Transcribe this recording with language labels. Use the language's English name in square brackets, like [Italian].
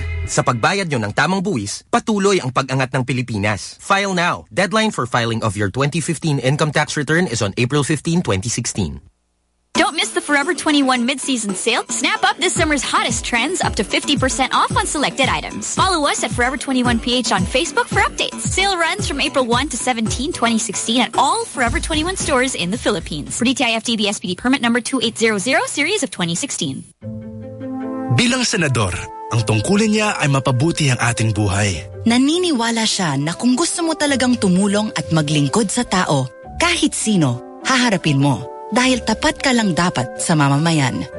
[Filipino] Sa pagbayad nyo ng tamang buwis, patuloy ang pag-angat ng Pilipinas. [English] File now. Deadline for filing of your 2015 income tax return is on April 15, 2016. Don't miss the Forever 21 mid-season sale. Snap up this summer's hottest trends up to 50% off on selected items. Follow us at Forever 21 PH on Facebook for updates. Sale runs from April 1 to 17, 2016 at all Forever 21 stores in the Philippines. For DTI FTEB SPD permit number 2800 series of 2016. [Filipino] Bilang senador, ang tungkulin niya ay mapabuti ang ating buhay. Naniniwala siya na kung gusto mo talagang tumulong at maglingkod sa tao, kahit sino, haharapin mo. Dahil tapat ka lang dapat sa mamamayan.